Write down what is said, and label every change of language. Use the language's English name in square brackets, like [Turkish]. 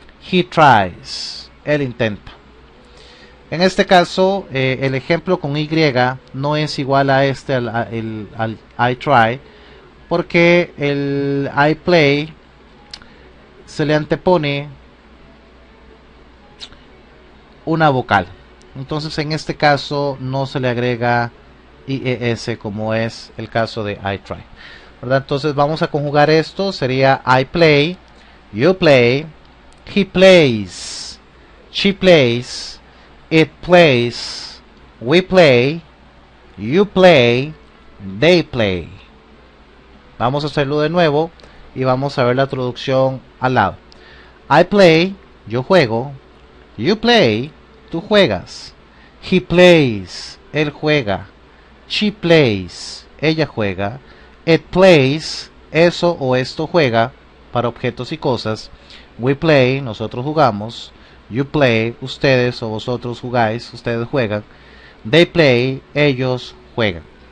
[English] He tries, [Spanish] él intenta. En este caso, el ejemplo con Y no es igual a este, al [English] I try, [Spanish] porque el [English] I play [Spanish] se le antepone una vocal. Entonces en este caso no se le agrega IES como es el caso de [English] I try, [Spanish] ¿verdad? Entonces vamos a conjugar esto, sería [English] I play, you play, he plays, she plays, it plays, we play, you play, they play. [Spanish] Vamos a hacerlo de nuevo y vamos a ver la traducción al lado. [English] I play, [Spanish] yo juego, [English] you play, [Spanish] tú juegas, [English] he plays, [Spanish] él juega, [English] she plays, [Spanish] ella juega, [English] it plays, [Spanish] eso o esto juega, para objetos y cosas, [English] we play, [Spanish] nosotros jugamos, [English] you play, [Spanish] ustedes o vosotros jugáis, ustedes juegan, [English] they play, [Spanish] ellos juegan.